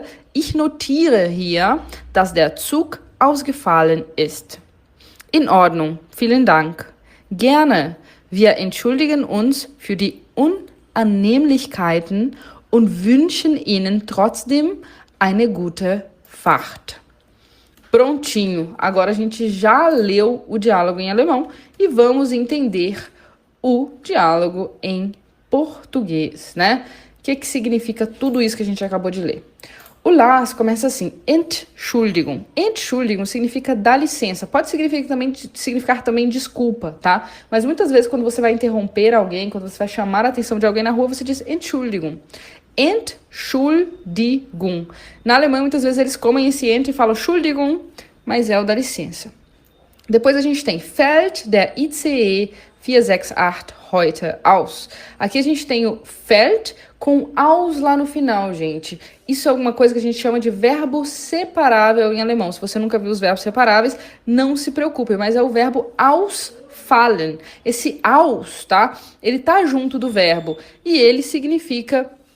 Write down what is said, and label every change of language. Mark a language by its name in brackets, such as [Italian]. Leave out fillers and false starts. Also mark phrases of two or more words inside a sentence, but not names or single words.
[German] Ich notiere hier, dass der Zug ausgefallen ist. In Ordnung, vielen Dank. Gerne. Wir entschuldigen uns für die Unannehmlichkeiten und wünschen Ihnen trotzdem eine gute Fahrt. [Portuguese] Prontinho. Agora a gente já leu o diálogo em alemão e vamos entender o diálogo em português, O que significa tudo isso que a gente acabou de ler? O Lars começa assim, Entschuldigung. Entschuldigung significa dá licença. Pode significar também desculpa, tá? Mas muitas vezes quando você vai interromper alguém, quando você vai chamar a atenção de alguém na rua, você diz Entschuldigung. Entschuldigung. Na Alemanha, muitas vezes eles comem esse ent e falam Entschuldigung, mas é o dá licença. Depois a gente tem [German] fällt der ICE 468 heute aus. [Portuguese] Aqui a gente tem o fällt com aus lá no final, gente. Isso é alguma coisa que a gente chama de verbo separável em alemão. Se você nunca viu os verbos separáveis, não se preocupe, mas é o verbo ausfallen. Esse aus, tá? Ele tá junto do verbo e ele significa...